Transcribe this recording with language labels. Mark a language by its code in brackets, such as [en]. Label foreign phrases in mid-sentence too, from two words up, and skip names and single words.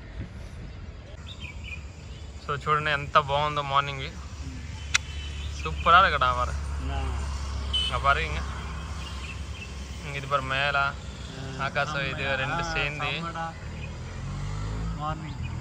[te] సో చూడండి ఎంత బాగుందో మార్నింగ్. సూపరా ఇక్కడ వారు பாரு. [ta] இது பாரு மேல ஆகாசம், இது ரெண்டு சேர்ந்து மார்னிங்.